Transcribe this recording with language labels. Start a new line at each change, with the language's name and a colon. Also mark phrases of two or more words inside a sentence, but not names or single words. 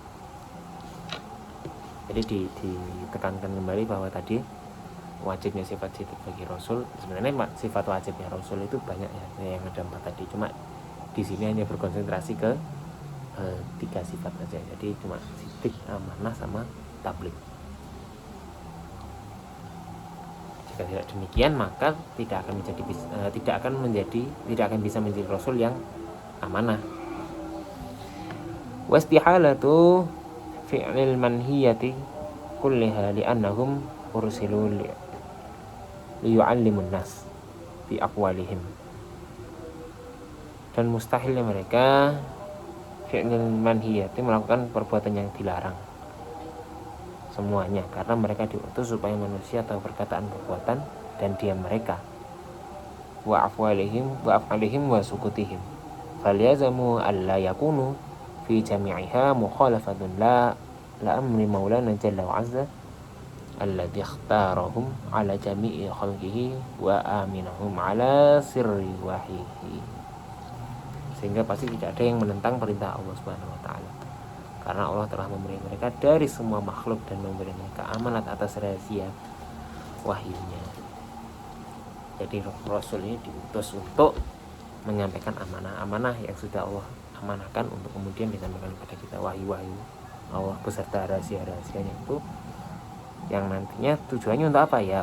Indonesian: Jadi ditekankan kembali bahwa tadi wajibnya sifat sidik bagi Rasul, sebenarnya sifat wajibnya Rasul itu banyak ya, yang ada 4 tadi, cuma di sini hanya berkonsentrasi ke 3 sifat saja. Jadi cuma sidik, amanah sama tabligh. Jika tidak demikian maka tidak akan bisa menjadi Rasul yang amanah.
Arabic: واستحالة فعل المنهيات كلها لأنهم أرسلوا ليعلموا الناس في أقوالهم.
Indonesian: Dan mustahilnya mereka
Arabic: فعل المنهيات
Indonesian: melakukan perbuatan yang dilarang semuanya, karena mereka diutus supaya manusia tahu perkataan, perbuatan dan diam mereka,
Arabic: وأفعالهم وسكوتهم فيلزم ألا يكون في جميعها مخالفة لأمر مولانا جل وعز الذي اختارهم على جميع خلقه وأمنهم على سر وحيه.
Indonesian: Sehingga pasti tidak ada yang menentang perintah Allah
Arabic: سبحانه وتعالى,
Indonesian: karena Allah telah memberi mereka dari semua makhluk dan memberi mereka amanat atas rahasia wahyunya. Jadi Rasul ini diutus untuk menyampaikan amanah-amanah yang sudah Allah amanahkan untuk kemudian disampaikan kepada kita, wahyu-wahyu Allah beserta rahasia-rahasianya itu, yang nantinya tujuannya untuk apa ya?